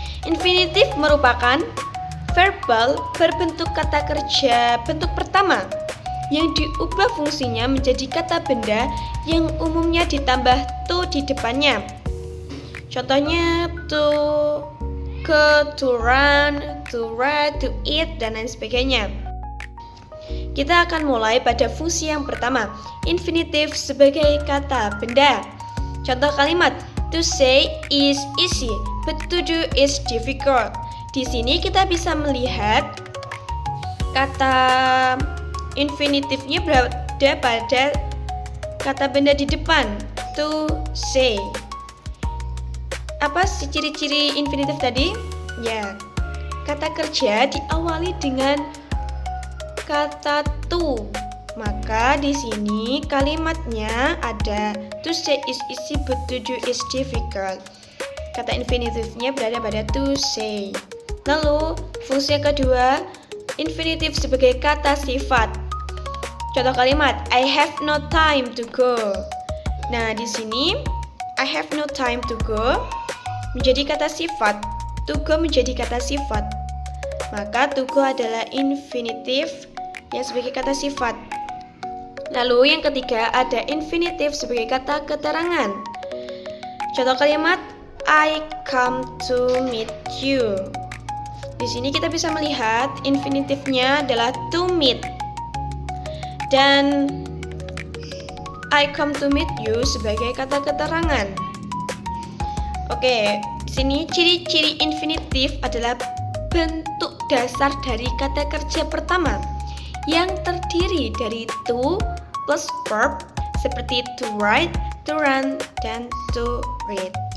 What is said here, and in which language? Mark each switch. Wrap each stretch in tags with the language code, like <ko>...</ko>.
<id>Infinitive merupakan verbal berbentuk kata kerja bentuk pertama yang diubah fungsinya menjadi kata benda yang umumnya ditambah to di depannya. Contohnya</id> <en>to, go, to run, to ride, to eat,</en> <id>dan lain sebagainya. Kita akan mulai pada fungsi yang pertama, infinitive sebagai kata benda. Contoh kalimat,</id> <en>to say is easy, but to do is difficult.</en> <id>Di sini kita bisa melihat kata infinitifnya berada pada kata benda di depan, to say. Apa sih ciri-ciri infinitif tadi? Ya, kata kerja diawali dengan kata to. Maka di sini kalimatnya ada</id> <en>to say is easy but to do is difficult.</en> <id>Kata infinitifnya berada pada to say. Lalu fungsi yang kedua, infinitif sebagai kata sifat. Contoh kalimat,</id> <en>I have no time to go.</en> <id>Nah, di sini</id> <en>I have no time to go</en> <id>menjadi kata sifat,</id> <en>to go</en> <id>menjadi kata sifat. Maka to go adalah infinitif yang sebagai kata sifat. Lalu yang ketiga ada infinitif sebagai kata keterangan. Contoh kalimat</id> <en>I come to meet you.</en> <id>Di sini kita bisa melihat infinitifnya adalah to meet. Dan</id> <en>I come to meet you</en> <id>sebagai kata keterangan. Oke, di sini ciri-ciri infinitif adalah bentuk dasar dari kata kerja pertama yang terdiri dari to plus verb seperti to write, to run, dan to read.</id>